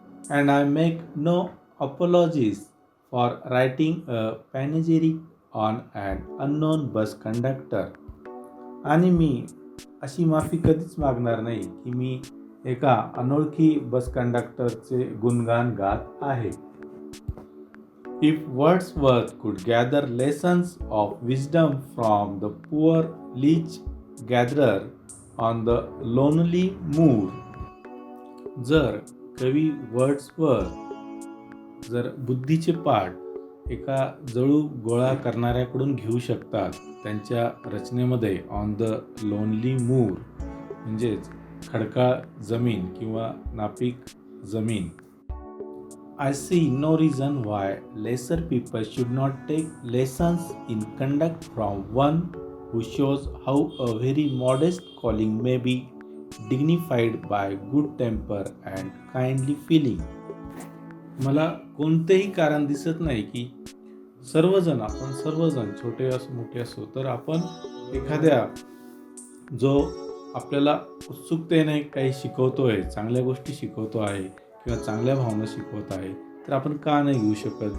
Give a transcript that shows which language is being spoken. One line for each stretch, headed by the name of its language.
English: And I make no apologies for writing a panegyric on an unknown bus conductor.
Marathi: आणि मी अशी माफी कधीच मागणार नाही की मी एका अनोळखी बस कंडक्टरचे गुणगान गात आहे.
English: If Wordsworth could gather lessons of wisdom from the poor leech gatherer on the lonely moor,
Marathi: जर कवी वर्ड्सवर्थ जर बुद्धीचे पाठ एका जळू गोळा करणाऱ्याकडून घेऊ शकतात त्यांच्या रचनेमध्ये
English: on the lonely moor,
Marathi: म्हणजेच खडकाळ जमीन किंवा नापीक जमीन,
English: I see no reason why lesser people should not take lessons in conduct from one who shows how a very modest calling may be dignified by good temper and kindly feeling.
Marathi: मला कोणतेही कारण दिसत नाही की आपण सर्वजण छोटे असो मोठे असो, तर आपण एखाद्या जो आपल्याला उत्सुकतेने काही शिकवतोय, चांगल्या गोष्टी शिकवतो आहे किंवा चांगल्या भावना शिकवत आहे, तर आपण का नाही घेऊ शकत.